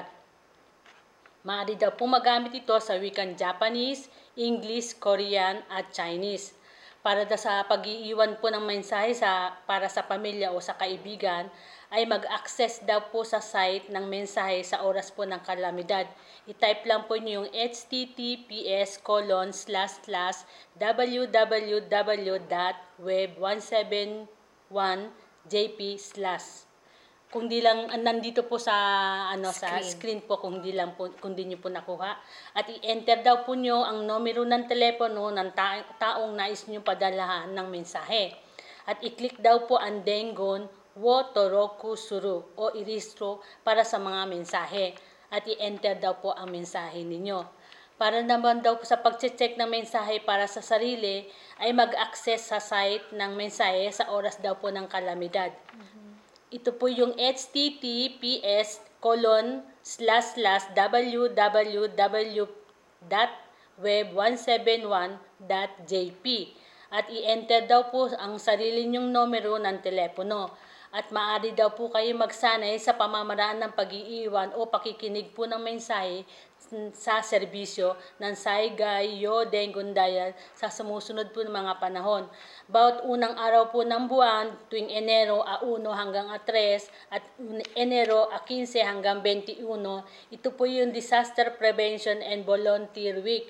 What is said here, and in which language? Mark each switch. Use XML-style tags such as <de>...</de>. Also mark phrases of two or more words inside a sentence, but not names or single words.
<tl>Maaari daw po magamit ito sa wikang Japanese, English, Korean at Chinese. Para sa pag-iiwan po ng mensahe para sa pamilya o sa kaibigan, ay mag-access daw po sa site ng mensahe sa oras po ng kalamidad. I-type lang po niyo yung https://www.web171.jp/ Kung di lang nandito po sa sa screen po kung di niyo po nakuha at i-enter daw po niyo ang numero ng telepono ng taong nais niyo padalahan ng mensahe at i-click daw po ang</tl> <ja>伝言を登録する</ja> <tl>o irehistro para sa mga mensahe at i-enter daw po ang mensahe ninyo. Para naman daw po sa pag-check ng mensahe para sa sarili ay mag-access sa site ng mensahe sa oras daw po ng kalamidad. Ito po yung https://www.web171.jp at i-enter daw po ang sarili nyong numero ng telepono. At maaari daw po kayo magsanay sa pamamaraan ng pag-iiwan o pakikinig po ng mensahe sa serbisyo ng Saigai yo Dengon Dial sa sumusunod po ng mga panahon. Bawat unang araw po ng buwan, tuwing Enero 1 hanggang 3 at Enero 15 hanggang 21, ito po yung Disaster Prevention and Volunteer Week.</tl>